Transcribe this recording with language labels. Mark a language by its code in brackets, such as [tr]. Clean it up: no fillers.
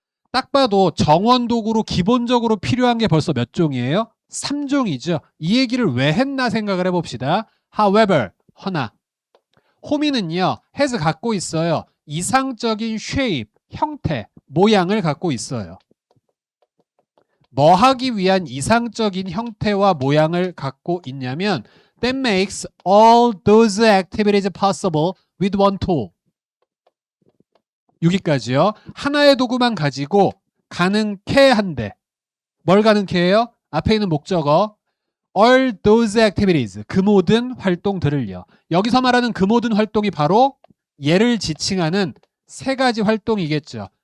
[ko] 딱 봐도 정원 도구로 기본적으로 필요한 게 벌써 몇 종이에요? 3종이죠. 이 얘기를 왜 했나 생각을 해봅시다. [en] However, [ko] 허나 호미는요, [en] has [ko] 갖고 있어요. 이상적인 shape, 형태, 모양을 갖고 있어요. 뭐 하기 위한 이상적인 형태와 모양을 갖고 있냐면 [en] that makes all those activities possible with one tool. [ko] 여기까지요. 하나의 도구만 가지고 가능케 한데 뭘 가능케 해요? 앞에 있는 목적어 [en] all those activities [ko] 그 모든 활동들을요. 여기서 말하는 그 모든 활동이 바로 얘를 지칭하는 세 가지 활동이겠죠.